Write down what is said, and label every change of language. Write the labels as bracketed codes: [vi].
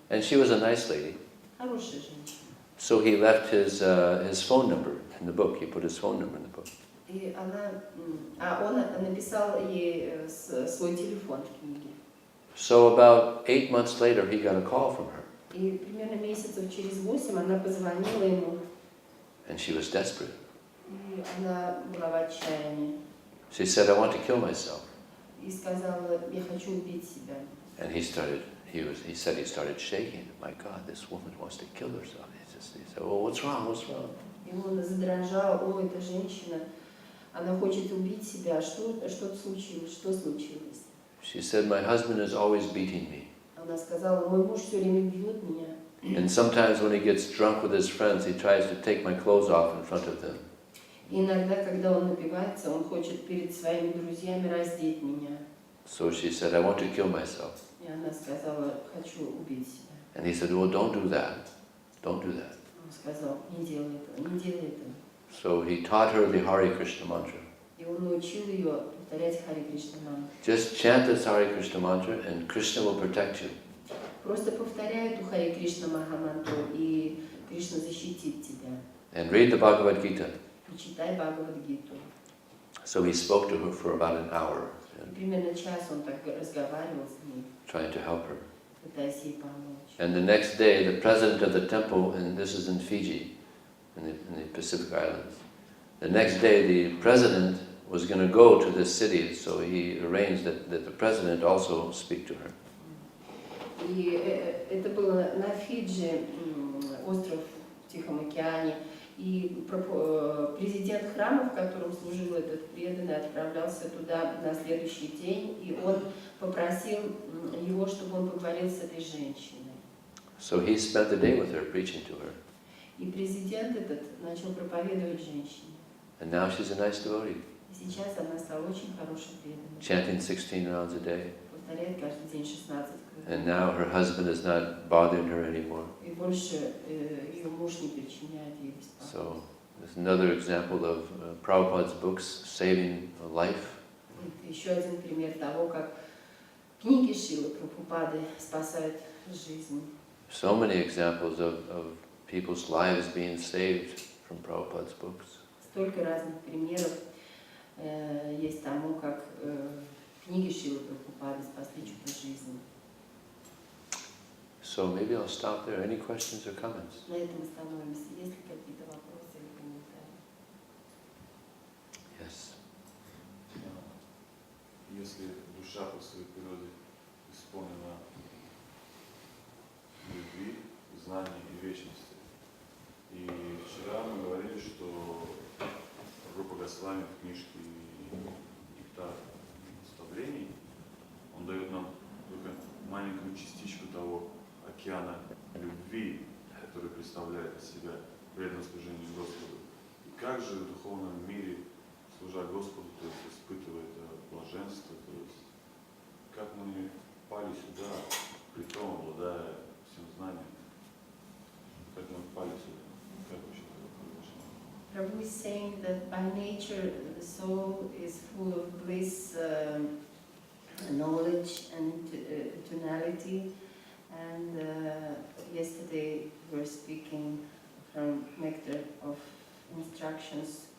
[en] and she was a nice lady. [ru] хорошая женщина. [en] So he left his phone number in the book. He put his phone number in the book. [ru] И он написал ей свой телефон в книге. [en] So about 8 months later, he got a call from her, [ru] И примерно месяцев через 8 она позвонила ему, [en] and she was desperate. [ru] и она была в отчаянии. [en] She said, "I want to kill myself." [ru] И сказала, я хочу убить себя. [en] And he said he started shaking. My God, this woman wants to kill herself. He said, "Well, what's wrong? What's wrong?" [ru] И он задрожал, о, эта женщина, она хочет убить себя, что случилось, что случилось? [en] She said, "My husband is always beating me. [ru] Она сказала, мой муж все время бьет меня. [en] And sometimes when he gets drunk with his friends, he tries to take my clothes off in front of them. [ru] И иногда, когда он напивается, он хочет перед своими друзьями раздеть меня. [en] So she said, "I want to kill myself." [ru] И она сказала, хочу убить себя. [en] And he said, "Well, don't do that. Don't do that." [ru] Он сказал, не делай этого, не делай этого. [en] So he taught her the Hare Krishna mantra. [ru] И он научил ее повторять Харе Кришна мантру. [en] Just chant this Hare Krishna mantra and Krishna will protect you. [ru] Просто повторяй эту Харе Кришна Махамантру, и Кришна защитит тебя. [en] And read the Bhagavad Gita. [ru] И читай Бхагавад-гиту. [en] So he spoke to her for about an hour, [ru] И примерно час он так разговаривал с ней, [en] trying to help her. [ru] пытаясь ей помочь. [en] And the next day, the president of the temple, and this is in Fiji, in the Pacific Islands, the next day the president was going to go to this city, so he arranged that the president also speak to her. [ru] И это было на Фиджи, остров в Тихом океане. И президент храма, в котором служил этот преданный, отправлялся туда на следующий день, и он попросил его, чтобы он поговорил с этой женщиной. [en] So he spent the day with her, preaching to her. [ru] И президент этот начал проповедовать женщине. [en] And now she's a nice devotee, [ru] И сейчас она стала очень хорошей преданной. [en] chanting 16 rounds a day. [ru] Повторяет каждый день 16 [en] And now her husband is not bothering her anymore. [ru] И больше ее муж не причиняет ей беспокойства. [en] So there's another example of Prabhupada's books saving a life. [ru] Это еще один пример того, как книги Шрилы Прабхупады спасают жизнь. [en] So many examples of people's lives being saved from Prabhupada's books. [ru] Столько разных примеров есть тому, как книги Шрилы Прабхупады спасли чью-то жизнь. [en] So maybe I'll stop there. Any questions or comments? [ru] На этом остановимся. Есть ли какие-то вопросы или комментарии? [en] Yes. [ru] Если душа по своей природе исполнена любви, знаний и вечности. И вчера мы говорили, что Рупа Госвами в книжке «Нектар наставлений» он дает нам только маленькую частичку того океана любви, который представляет из себя преданное служение Господу. И как же в духовном мире, служа Господу, то есть испытывая это блаженство, то есть как мы пали сюда, при том обладая всем знанием, как мы пали сюда, как вообще это произошло? [en] Prabhu is saying that by nature the soul is full of bliss, knowledge and tonality. And yesterday we were speaking from Nectar of Instructions.